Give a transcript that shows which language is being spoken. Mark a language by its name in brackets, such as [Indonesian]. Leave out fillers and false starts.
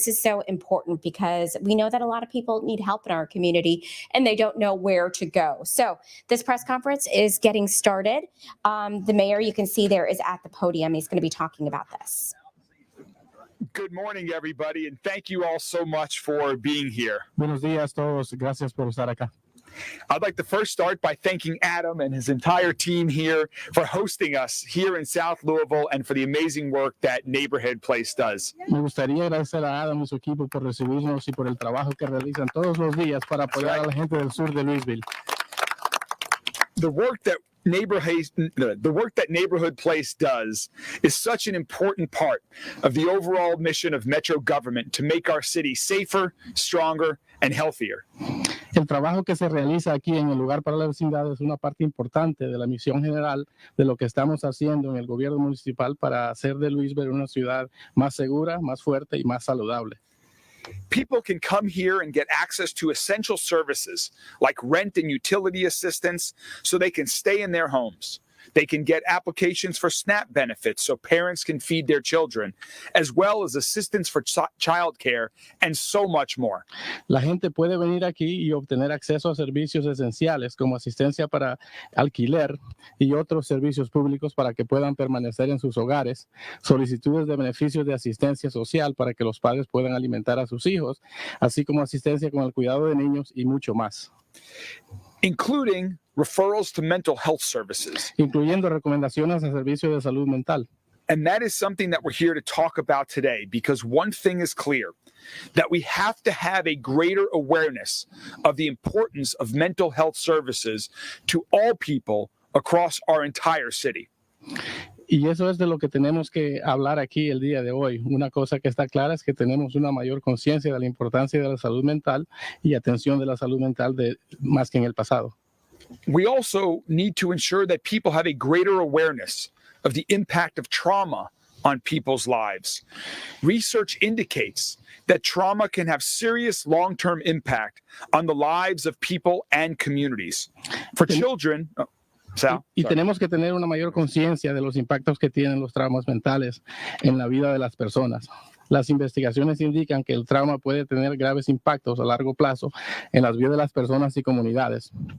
[English] This is so important because we know that a lot of people need help in our community and they don't know where to go. So this press conference is getting started. The mayor, you can see there, is at the podium. He's going to be talking about this. Good morning, everybody, and thank you all so much for being here. [Spanish] Buenos días todos, gracias por estar acá. [English] I'd like to first start by thanking Adam and his entire team here for hosting us here in South Louisville and for the amazing work that Neighborhood Place does. [Spanish] Me gustaría agradecer a Adam y su equipo por recibirnos y por el trabajo que realizan todos los días para apoyar a la gente del sur de Louisville. [English] The work that Neighborhood Place does is such an important part of the overall mission of Metro government to make our city safer, stronger, and healthier. [Spanish] El trabajo que se realiza aquí en el lugar para la vecindad es una parte importante de la misión general de lo que estamos haciendo en el gobierno municipal para hacer de Louisville una ciudad más segura, más fuerte y más saludable. [English] People can come here and get access to essential services like rent and utility assistance so they can stay in their homes. They can get applications for SNAP benefits so parents can feed their children, as well as assistance for child care and so much more. [Spanish] La gente puede venir aquí y obtener acceso a servicios esenciales como asistencia para alquiler y otros servicios públicos para que puedan permanecer en sus hogares, solicitudes de beneficios de asistencia social para que los padres puedan alimentar a sus hijos, así como asistencia con el cuidado de niños y mucho más. [English] Including referrals to mental health services. [Spanish] Incluyendo recomendaciones a servicios de salud mental. [English] And that is something that we're here to talk about today, because one thing is clear, that we have to have a greater awareness of the importance of mental health services to all people across our entire city. [Spanish] Y eso es de lo que tenemos que hablar aquí el día de hoy. Una cosa que está clara es que tenemos una mayor conciencia de la importancia de la salud mental y atención de la salud mental más que en el pasado. [English] We also need to ensure that people have a greater awareness of the impact of trauma on people's lives. Research indicates that trauma can have serious long-term impact on the lives of people and communities. For children... [Spanish] Y tenemos que tener una mayor conciencia de los impactos que tienen los traumas mentales en la vida de las personas. Las investigaciones indican que el trauma puede tener graves impactos a largo plazo en las vidas de las personas y comunidades.